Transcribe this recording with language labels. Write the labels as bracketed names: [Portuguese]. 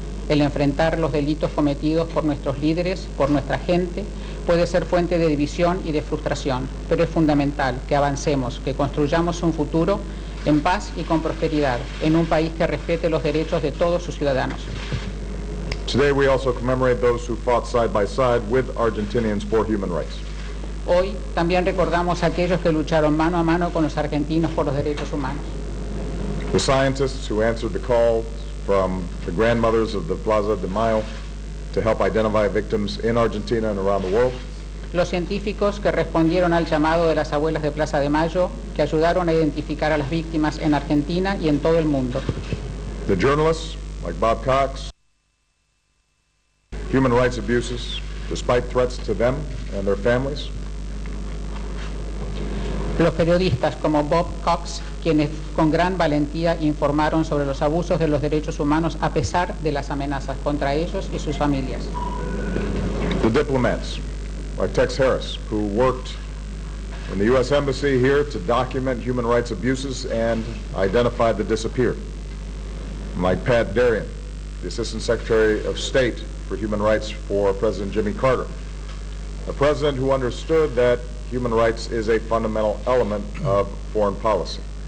[Spanish] El enfrentar los delitos cometidos por nuestros líderes, por nuestra gente, puede ser fuente de división y de frustración, pero es fundamental que avancemos, que construyamos un futuro en paz y con prosperidad, en un país que respete los derechos de todos sus ciudadanos. [English] Today we also commemorate those who fought side by side with Argentinians for human rights. [Spanish] Hoy también recordamos a aquellos que lucharon mano a mano con los argentinos por los derechos humanos. [English] The scientists who answered the call from the grandmothers of the Plaza de Mayo to help identify victims in Argentina and around the world. [Spanish] Los científicos que respondieron al llamado de las abuelas de Plaza de Mayo, que ayudaron a identificar a las víctimas en Argentina y en todo el mundo. [English] The journalists, like Bob Cox, human rights abuses, despite threats to them and their families. [Spanish] Los periodistas como Bob Cox, quienes con gran valentía informaron sobre los abusos de los derechos humanos a pesar de las amenazas contra ellos y sus familias. [English] The diplomats, like Tex Harris, who worked in the U.S. Embassy here to document human rights abuses and identify the disappeared. Like Pat Darien, the Assistant Secretary of State for Human Rights for President Jimmy Carter, a president who understood that human rights is a fundamental element of foreign policy.